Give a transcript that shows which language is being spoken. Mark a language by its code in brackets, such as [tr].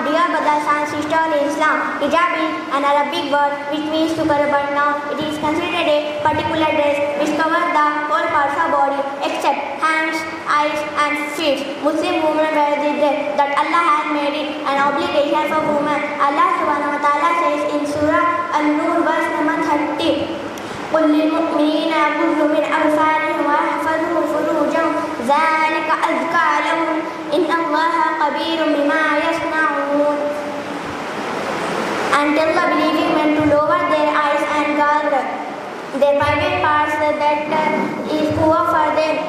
[en] Dear brothers and sisters in Islam, hijab is an Arabic word which means to cover, but now it is considered a particular dress which covers the whole parts of body except hands, eyes and feet. Muslim women wear this dress that Allah has made it an obligation for women. Allah subhanahu wa ta'ala says in Surah An-Nur verse number 30, [ar] قُلْ لِلْمُؤْمِنِينَ يَغُضُّوا مِنْ أَبْصَارِهِمْ وَيَحْفَظُوا فُرُوجَهُمْ ذَلِكَ أَزْكَىٰ لَهُمْ إِنَّ اللَّهَ خَبِيرٌ بِمَا يَصْنَعُونَ. [en] And tell the believing men to lower their eyes and guard their private parts, that is poor for them.